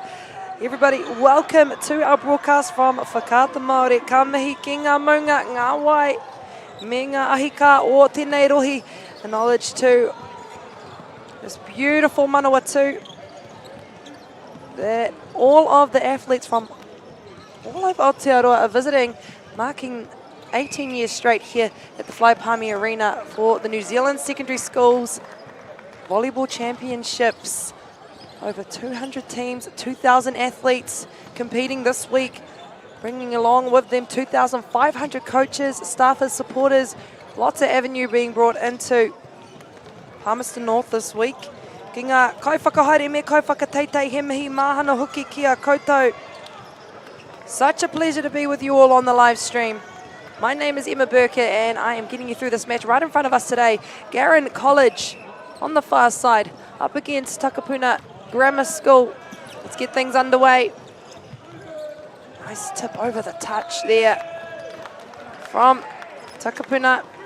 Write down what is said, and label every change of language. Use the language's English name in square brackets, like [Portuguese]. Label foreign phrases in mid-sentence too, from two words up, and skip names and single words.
[English] Everybody, welcome to our broadcast from Whakata Māori. [Māori] Ka mihi ki ngā maunga, ngā wai, me ngā ahika o tēnei rohi. [English] Acknowledge to this beautiful Manawatu that all of the athletes from all over Aotearoa are visiting, marking 18 years straight here at the Palmerston Arena for the New Zealand Secondary Schools Volleyball Championships. Over 200 teams, 2,000 athletes competing this week, bringing along with them 2,500 coaches, staffers, supporters, lots of avenue being brought into Palmerston North this week. [Māori] Ki ngā kaiwhakahaere me kaiwhakateitei he mihi mahana hoki ki a koutou. [English] Such a pleasure to be with you all on the live stream. My name is Emma Burkett and I am getting you through this match. Right in front of us today, Garin College on the far side, up against Takapuna Grammar School. Let's get things underway. Nice tip over the touch there from Takapuna.